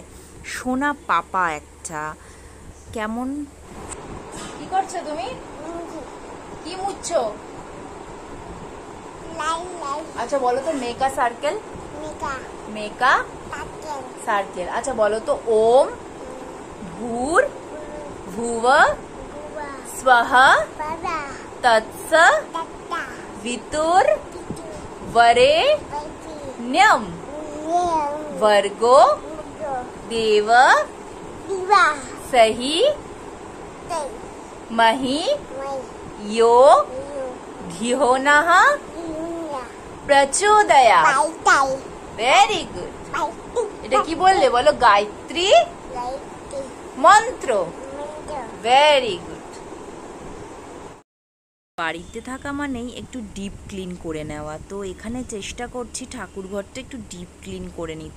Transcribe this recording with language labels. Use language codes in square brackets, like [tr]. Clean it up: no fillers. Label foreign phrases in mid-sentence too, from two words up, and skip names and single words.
[bn] সোনা পাপা একটা। কেমন, কি করছো তুমি? কি মুছছো? আচ্ছা বলো তো, [en] make a circle, make a circle. [bn] আচ্ছা বলো তো, [sa] ওম ভূর ভুব स्वः तत्स वितुर वरेण्यं भर्गो देव सही मही यो धियो नः প্রচোদয়া। [en] very good. [bn] এটা কি বললে বলো? গায়ত্রী মন্ত্র। [en] very good. [bn] বাড়িতে থাকা মানেই একটু [en] deep clean [bn] করে নেওয়া, তো এখানে চেষ্টা করছি ঠাকুর ঘরটা একটু [en] deep clean [bn] করে নিতে।